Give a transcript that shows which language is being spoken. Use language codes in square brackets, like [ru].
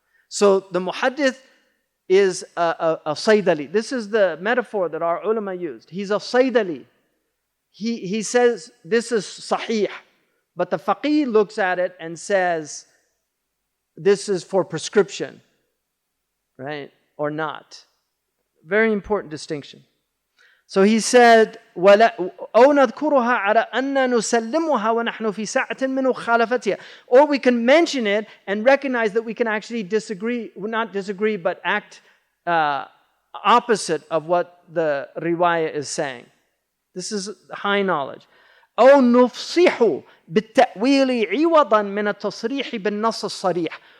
[en] So the muhaddith is a saydali. This is the metaphor that our ulama used. He's a saydali. He says this is sahih, but the faqih looks at it and says this is for prescription, right? Or not. Very important distinction. So he said, [ar] أو نذكرها على أن نسلمها ونحن في ساعة من مخالفتها. [en] Or we can mention it and recognize that we can actually disagree, not disagree, but act opposite of what the riwayah is saying. This is high knowledge. [ar] أو نفصح بالتأويل عوضا من التصريح بالنص الصريح.